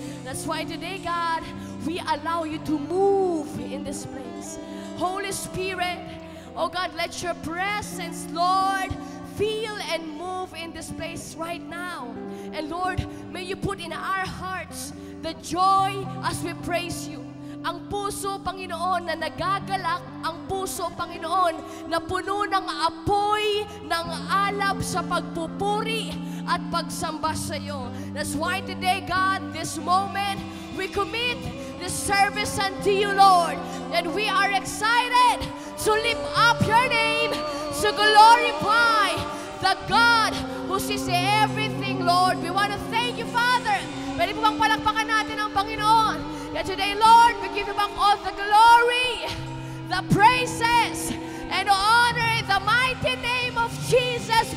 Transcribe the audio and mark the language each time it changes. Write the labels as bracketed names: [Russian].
[English] That's why today, God, we allow you to move in this place. Holy Spirit, oh God, let your presence, Lord, feel and move in this place right now. And Lord, may you put in our hearts the joy as we praise you. [Filipino] Ang puso, Panginoon, na nagagalak, ang puso, Panginoon, na puno ng apoy, ng alab sa pagpupuri at pagsamba sa iyo. [English] That's why today, God, this moment, we commit this service unto you, Lord. And we are excited to lift up your name, to glorify the God who sees everything, Lord. We want to thank you, Father. [Filipino] Pwede po bang palakpakan natin ang Panginoon? [English] And today, Lord, we give you back all the glory, the praises, and honor in the mighty name of Jesus.